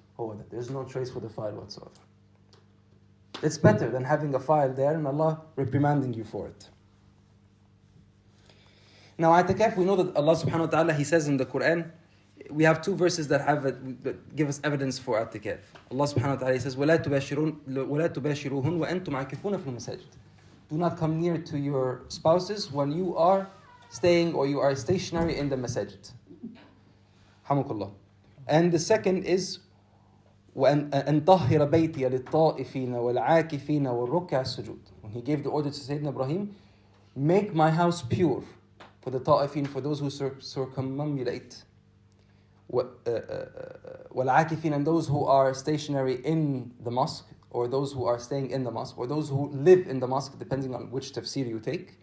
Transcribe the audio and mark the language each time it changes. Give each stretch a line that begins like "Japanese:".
English: Oh, there's no trace for the file whatsoever. It's better than having a file there and Allah reprimanding you for it. Now, i'tikaf, we know that Allah subhanahu wa ta'ala, He says in the Quran, we have 2 verses that give us evidence for i'tikaf.
Arabic: Allah subhanahu wa ta'ala says, وَلَا تُبَاشِرُوهُنْ وَأَنْتُمْ عَاكِفُونَ فِي الْمَسَاجِدِ.
English: Do not come near to your spouses when you are staying or you are stationary in the masajid. Hamukullah. And the second is,
Arabic: وَأَنْ طَهِّرَ بَيْتِيَ لِلطَّائِفِينَ وَالْعَاكِفِينَ وَالرُّكَّعِ السُّجُودِ.
English: When he gave the order to Sayyidina Ibrahim, make my house pure for the ta'ifin, for those who circumambulate, وَالْعَاكِفِينَ, and those who are stationary in the mosque, or those who are staying in the mosque, or those who live in the mosque, depending on which tafsir you take.